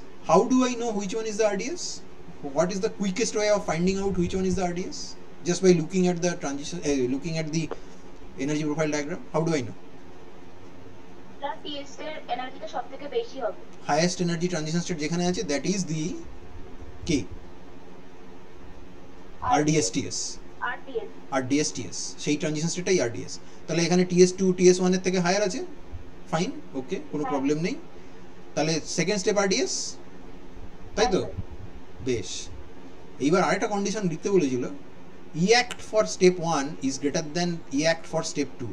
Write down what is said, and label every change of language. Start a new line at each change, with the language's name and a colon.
English: How do I know which one is the RDS? What is the quickest way of finding out which one is the RDS? Just by looking at the transition, looking at the energy profile diagram. How do I know?
Bangla: তার T S এর এনার্জিটা সবথেকে বেশি হবে।
English: Highest energy transition state
Bangla: যেখানে আছে,
English: that is the K. RDS TS. RDS.
Bangla: RDS TS, সেই transition স্টেটটাই RDS। তাহলে এখানে TS2 TS1 এর থেকে হায়ার আছে, ফাইন, ওকে, কোনো প্রবলেম নেই। তাহলে সেকেন্ড স্টেপ RDS, তাই তো? বেশ, এইবার আরেকটা কন্ডিশন লিখতে বলেছিল,
English: EACT for step 1 is greater than EACT for step 2।